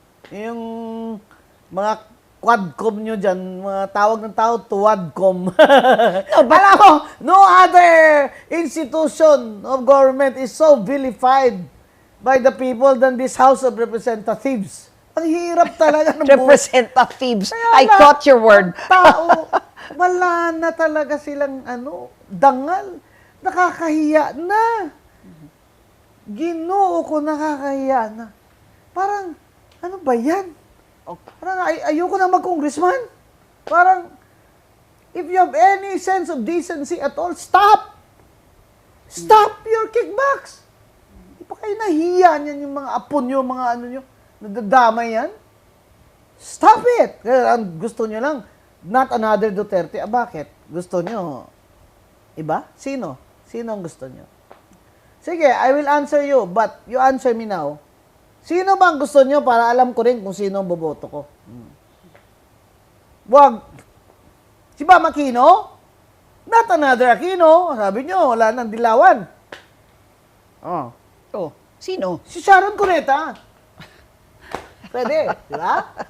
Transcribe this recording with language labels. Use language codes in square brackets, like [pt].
[tl] Yung mga quadcom nyo dyan, mga tawag ng tao, tuwadcom. Alam mo, [en] no other institution of government is so vilified by the people than this House of Representatives. [tl] Ang hirap talaga ng [en] Representatives. I caught your word. [tl] Tao, wala na talaga silang dangal. Nakakahiya na. Ginoo ko, nakakahiya na. Parang, ano ba yan? Parang ayoko na mag-congressman. Parang, [en] if you have any sense of decency at all, stop! Stop your kickbacks! [tl] Di pa kayo nahiya niyan yung mga apo nyo, mga ano nyo, nadadamay yan? [en] Stop it! [tl] Kaya ang gusto nyo lang, [en] not another Duterte. [tl] Bakit? Gusto nyo, iba? Sino? Sino ang gusto nyo? Sige, [en] I will answer you, but you answer me now. [tl] Sino ba ang gusto nyo para alam ko rin kung sino ang boboto ko? Wag. Si Bam Aquino? [en] Not another Aquino. [tl] Sabi nyo, wala nang dilawan. Oh. Sino? Si Sharon Cuneta. Pwede, di ba?